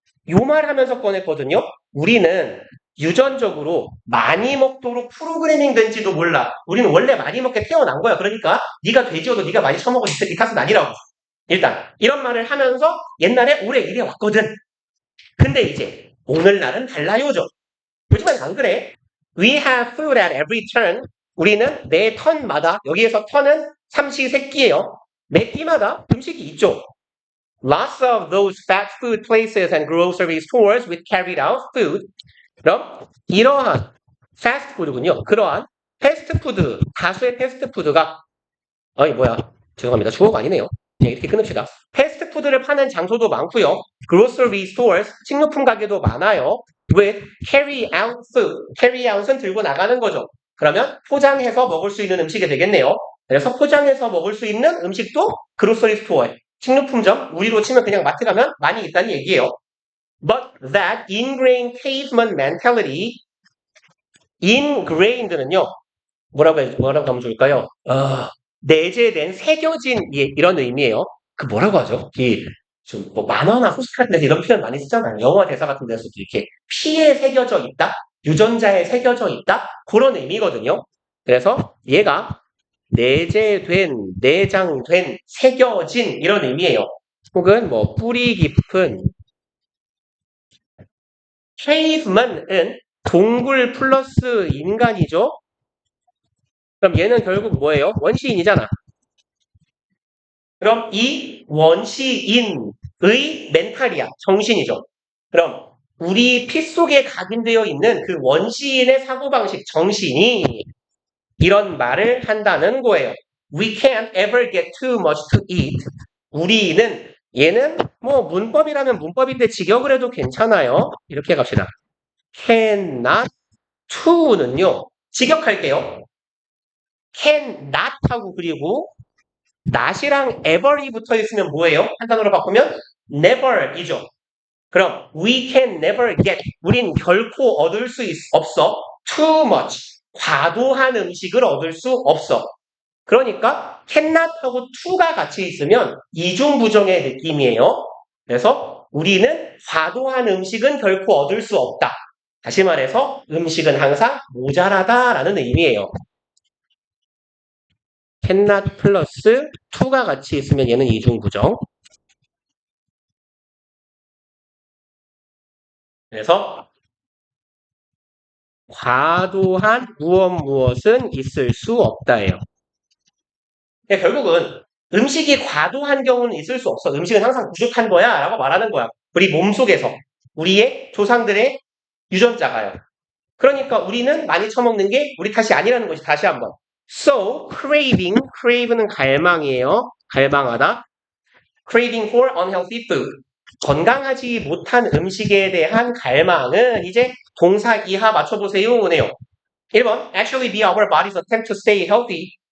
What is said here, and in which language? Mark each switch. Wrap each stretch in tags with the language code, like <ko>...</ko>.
<ko>요 말 하면서 꺼냈거든요. 우리는 유전적으로 많이 먹도록 프로그래밍 된지도 몰라. 우리는 원래 많이 먹게 태어난 거야. 그러니까 네가 돼지여도 네가 많이 처먹어. 이 탓은 아니라고. 일단 이런 말을 하면서 옛날에 오래 이래 왔거든. 근데 이제 오늘날은 달라요죠. 요즘은 안 그래.</ko> <en>We have food at every turn.</en> <ko>우리는 매 턴마다, 여기에서 턴은 삼시세끼예요. 매 끼마다 음식이 있죠.</ko> <en>Lots of those fast food places and grocery stores with carried out food.</en> <ko>그럼 이러한 패스트푸드군요. 그러한 패스트푸드, 다수의 패스트푸드가 죄송합니다. 주어가 아니네요. 그냥 이렇게 끊읍시다. 패스트푸드를 파는 장소도 많고요. grocery stores, 식료품 가게도 많아요.</ko> <en>with carry out food,</en> <ko>carry out은 들고 나가는 거죠. 그러면 포장해서 먹을 수 있는 음식이 되겠네요. 그래서 포장해서 먹을 수 있는 음식도 grocery store, 식료품점, 우리로 치면 그냥 마트 가면 많이 있다는 얘기예요.</ko> <en>But that ingrained caveman mentality, ingrained는요,</en> <ko>뭐라고 하면 좋을까요? 내재된, 새겨진, 이런 의미예요. 그 뭐라고 하죠? 뭐 만화나 포스트 같은 데서 이런 표현 많이 쓰잖아요. 영화 대사 같은 데서도 이렇게 피에 새겨져 있다? 유전자에 새겨져 있다? 그런 의미거든요. 그래서 얘가 내재된, 내장된, 새겨진 이런 의미예요. 혹은 뭐 뿌리 깊은. caveman은 동굴 플러스 인간이죠. 그럼 얘는 결국 뭐예요? 원시인이잖아. 그럼 이 원시인의 멘탈이야. 정신이죠. 그럼 우리 피 속에 각인되어 있는 그 원시인의 사고방식, 정신이 이런 말을 한다는 거예요.</ko> <en>We can't ever get too much to eat.</en> <ko>얘는 뭐 문법이라면 문법인데 직역을 해도 괜찮아요. 이렇게 갑시다. cannot to는요. 직역할게요. cannot 하고 그리고 not이랑 ever이 붙어 있으면 뭐예요? 한 단어로 바꾸면 never이죠.</ko> <en>그럼 we can never get.</en> <ko>우린 결코 얻을 수 없어.</ko> <en>too much.</en> <ko>과도한 음식을 얻을 수 없어. 그러니까 cannot하고 to가 같이 있으면 이중부정의 느낌이에요. 그래서 우리는 과도한 음식은 결코 얻을 수 없다. 다시 말해서 음식은 항상 모자라다라는 의미예요. cannot 플러스 to가 같이 있으면 얘는 이중부정. 그래서 과도한 무엇은 있을 수 없다예요. 그러니까 결국은 음식이 과도한 경우는 있을 수 없어. 음식은 항상 부족한 거야 라고 말하는 거야. 우리 몸속에서. 우리의 조상들의 유전자가요. 그러니까 우리는 많이 처먹는 게 우리 탓이 아니라는 것이 다시 한번. So, crave는 갈망이에요. 갈망하다.</ko> <en>craving for unhealthy food.</en> <ko>건강하지 못한 음식에 대한 갈망은 이제 동사 이하 맞춰보세요네요.</ko> <en>1번, actually be our body's attempt to stay healthy.</en>